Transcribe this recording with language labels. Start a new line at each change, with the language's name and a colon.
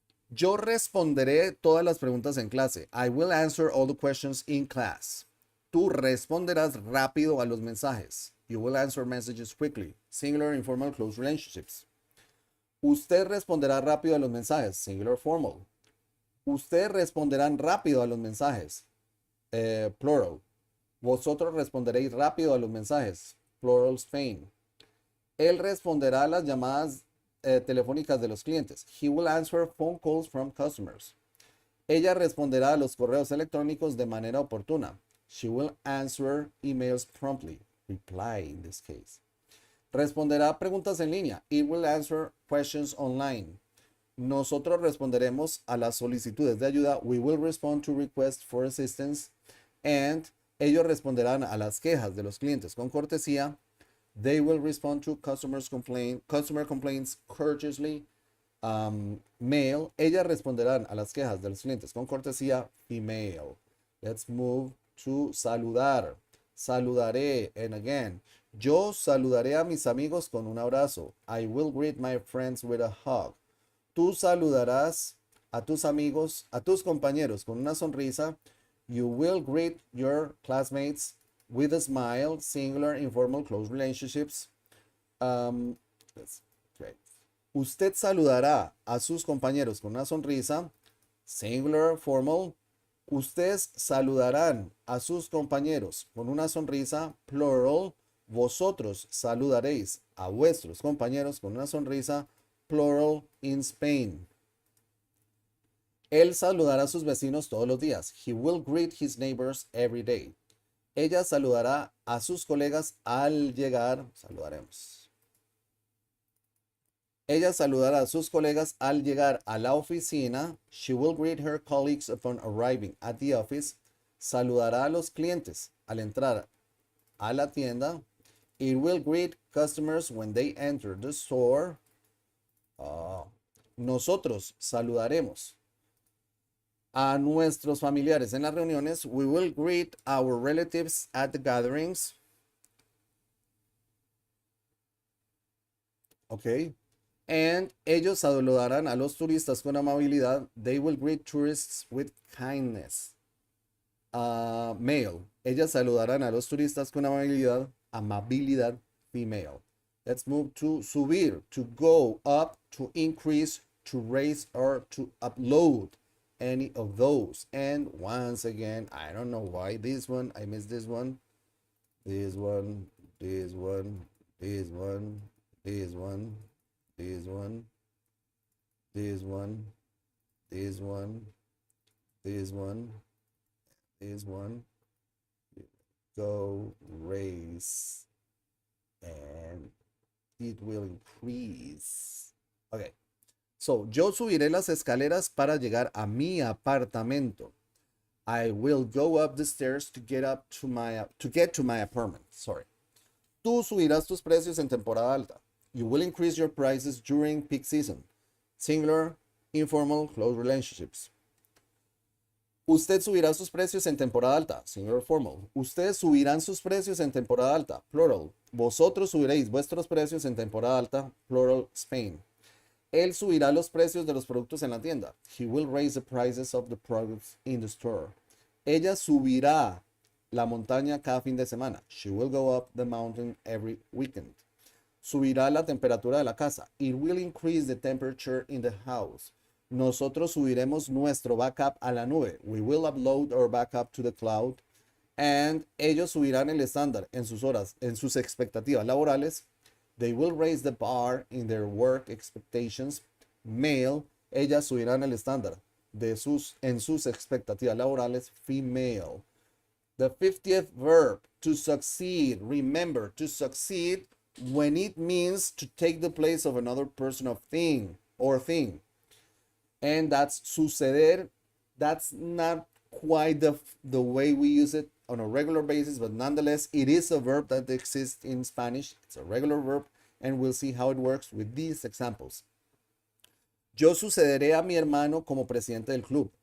Spanish: Yo responderé todas las preguntas en clase.
English: I will answer all the questions in class.
Spanish: Tú responderás rápido a los mensajes.
English: You will answer messages quickly. Singular, informal, close relationships.
Spanish: Usted responderá rápido a los mensajes.
English: Singular, formal.
Spanish: Ustedes responderán rápido a los mensajes.
English: Plural.
Spanish: Vosotros responderéis rápido a los mensajes.
English: Plural, Spain.
Spanish: Él responderá a las llamadas telefónicas de los clientes.
English: He will answer phone calls from customers.
Spanish: Ella responderá a los correos electrónicos de manera oportuna.
English: She will answer emails promptly. Reply in this case.
Spanish: Responderá preguntas en línea.
English: It will answer questions online.
Spanish: Nosotros responderemos a las solicitudes de ayuda.
English: We will respond to requests for assistance.
Spanish: And ellos responderán a las quejas de los clientes con cortesía.
English: They will respond to customer complaints courteously. Male.
Spanish: Ellas responderán a las quejas de los clientes con cortesía.
English: Female. Let's move to saludar.
Spanish: Saludaré.
English: And again.
Spanish: Yo saludaré a mis amigos con un abrazo.
English: I will greet my friends with a hug.
Spanish: Tú saludarás a tus amigos, a tus compañeros con una sonrisa.
English: You will greet your classmates with a smile. Singular, informal, close relationships. That's great.
Spanish: Usted saludará a sus compañeros con una sonrisa.
English: Singular, formal.
Spanish: Ustedes saludarán a sus compañeros con una sonrisa.
English: Plural.
Spanish: Vosotros saludaréis a vuestros compañeros con una sonrisa.
English: Plural, in Spain.
Spanish: Él saludará a sus vecinos todos los días.
English: He will greet his neighbors every day.
Spanish: Ella saludará a sus colegas al llegar. Saludaremos. Ella saludará a sus colegas al llegar a la oficina.
English: She will greet her colleagues upon arriving at the office.
Spanish: Saludará a los clientes al entrar a la tienda.
English: It will greet customers when they enter the store.
Spanish: Nosotros saludaremos a nuestros familiares en las reuniones.
English: We will greet our relatives at the gatherings. Okay.
Spanish: And ellos saludarán a los turistas con amabilidad.
English: They will greet tourists with kindness. Male.
Spanish: Ellas saludarán a los turistas con amabilidad. Amabilidad.
English: Female. Let's move to subir, to go up, to increase, to raise, or to upload. Any of those. And once again, I don't know why this one, I missed this one. This one, this one, this one, this one, this one, this one, this one, this one, this one. Go, raise, and it will increase. Okay. So,
Spanish: yo subiré las escaleras para llegar a mi apartamento.
English: I will go up the stairs to get to my apartment. Sorry.
Spanish: Tú subirás tus precios en temporada alta.
English: You will increase your prices during peak season. Singular, informal, close relationships.
Spanish: Usted subirá sus precios en temporada alta.
English: Singular, formal.
Spanish: Ustedes subirán sus precios en temporada alta.
English: Plural.
Spanish: Vosotros subiréis vuestros precios en temporada alta.
English: Plural, Spain.
Spanish: Él subirá los precios de los productos en la tienda.
English: He will raise the prices of the products in the store.
Spanish: Ella subirá la montaña cada fin de semana.
English: She will go up the mountain every weekend.
Spanish: Subirá la temperatura de la casa.
English: It will increase the temperature in the house.
Spanish: Nosotros subiremos nuestro backup a la nube.
English: We will upload our backup to the cloud.
Spanish: And ellos subirán el estándar en sus horas, en sus expectativas laborales.
English: They will raise the bar in their work expectations. Male,
Spanish: ellas subirán el estándar en sus expectativas laborales.
English: Female. The 50th verb, to succeed. Remember, to succeed when it means to take the place of another person or thing. And that's suceder. That's not quite the way we use it on a regular basis, but nonetheless, it is a verb that exists in Spanish. It's a regular verb, and we'll see how it works with these examples.
Spanish: Yo sucederé a mi hermano como presidente del club.